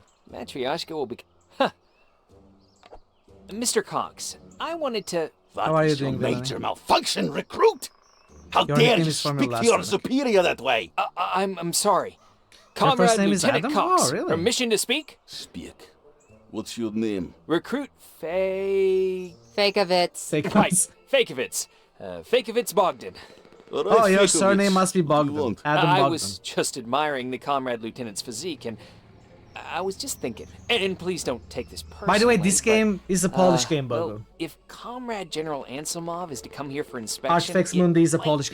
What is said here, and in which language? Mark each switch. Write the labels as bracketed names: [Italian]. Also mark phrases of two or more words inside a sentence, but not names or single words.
[English] Matryoshka will be... Huh. Mr. Cox, I wanted to... How are you doing, major malfunction, recruit? How Your dare nickname you is from speak your to last your name. superior that way? I'm sorry. Your first Comrade name is Lieutenant Adam? Cox, Oh, really? permission to speak? Speak. What's your name? Recruit Fakeovitz. Fakeovitz. Fakeovitz. Fakeovitz Bogdan. Oh, your surname must be Bogdan. Adam I Bogdan. was just admiring the Comrade Lieutenant's physique, and I was just thinking, and please don't take this personally. By the way, this game is a Polish game, Bogo. Well, if Comrade General Anselmov is to come here for inspection, Artifex Mundi is a Polish